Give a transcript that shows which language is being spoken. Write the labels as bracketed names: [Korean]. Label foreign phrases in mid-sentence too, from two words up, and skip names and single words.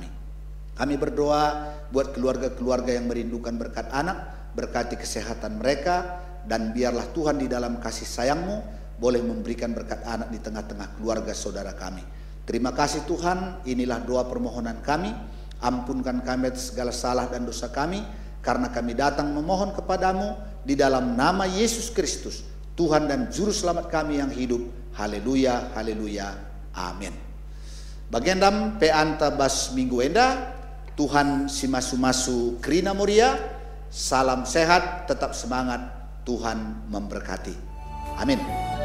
[Indonesian] Kami berdoa buat keluarga-keluarga yang merindukan berkat anak, berkati kesehatan mereka, dan biarlah Tuhan di dalam kasih sayang-Mu boleh memberikan berkat anak di tengah-tengah keluarga saudara kami. Terima kasih Tuhan, inilah doa permohonan kami, Ampunkan kami atas segala salah dan dosa kami, karena kami datang memohon kepadamu di dalam nama Yesus Kristus, Tuhan dan Juru Selamat kami yang hidup. Haleluya, haleluya, amin. [Batak Karo] Bagendam pe anta bas minggu enda, Tuhan si masu-masu Krina Muria, [Indonesian] salam sehat, tetap semangat, Tuhan memberkati. Amin.